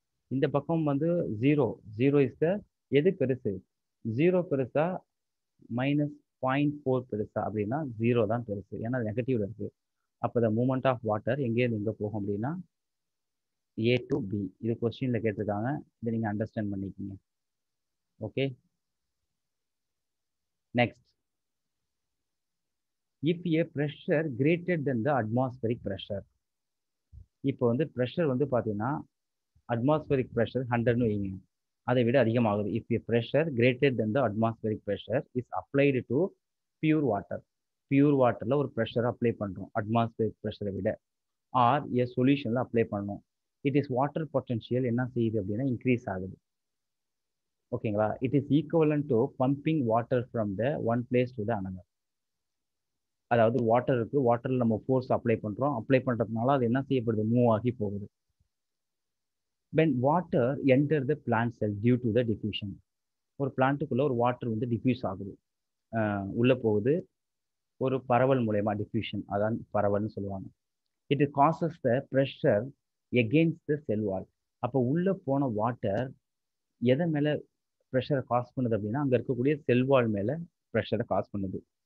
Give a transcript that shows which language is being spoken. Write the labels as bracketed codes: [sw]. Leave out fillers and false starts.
[ta] இந்த பக்கம் வந்து 0 இஸ் த எது பெருசு? 0 பெருசா -0.4 பெருசா அப்படின்னா 0 தான் பெருசு, ஏன்னா நெகட்டிவ்ல இருக்கு. அப்போ த மூமெண்ட் ஆஃப் வாட்டர் எங்கேருந்து எங்கே போகும் அப்படின்னா ஏ டு பி. இது கொஸ்டின்ல கேட்டிருக்காங்க, இதை நீங்கள் அண்டர்ஸ்டாண்ட் பண்ணிக்கோங்க. [en] Okay, next, if a pressure greater than the atmospheric pressure. [ta] இப்போ வந்து ப்ரெஷர் வந்து பார்த்தீங்கன்னா அட்மாஸ்பரிக் ப்ரெஷர் 100ன்னு வைங்க, அதை விட அதிகமாகுது. [en] if a pressure greater than the atmospheric pressure is applied to pure water. [ta] Pure வாட்டரில் ஒரு ப்ரெஷரை அப்ளை பண்ணுறோம் அட்மாஸ்பரிக் ப்ரெஷரை விட, ஆர் ஏ சொல்யூஷனில் அப்ளை பண்ணணும். இட் இஸ் வாட்டர் பொட்டன்ஷியல் என்ன செய்யுது அப்படின்னா இன்க்ரீஸ் ஆகுது. ஓகேங்களா? [en] It is equivalent to pumping water from the one place to the another. [ta] அதாவது வாட்டர் இருக்குது, வாட்டரில் நம்ம ஃபோர்ஸ் அப்ளை பண்ணுறோம், அப்ளை பண்ணுறதுனால அது என்ன செய்யப்படுது? மூவ் ஆகி போகுது. [en] when water enter the plant cell due to the diffusion. [ta] ஒரு பிளான்ட்டுக்குள்ளே ஒரு வாட்டர் வந்து டிஃப்யூஸ் ஆகுது, உள்ளே போகுது, ஒரு பரவல் மூலயமா டிஃப்யூஷன், அதான் பரவல்னு சொல்லுவாங்க. [en] It causes the pressure against the cell wall. [ta] அப்போ உள்ளே போன வாட்டர் எதை மேலே ப்ரெஷரை காஸ் பண்ணுது அப்படின்னா அங்கே இருக்கக்கூடிய செல்வால் மேலே ப்ரெஷரை காஸ் பண்ணுது.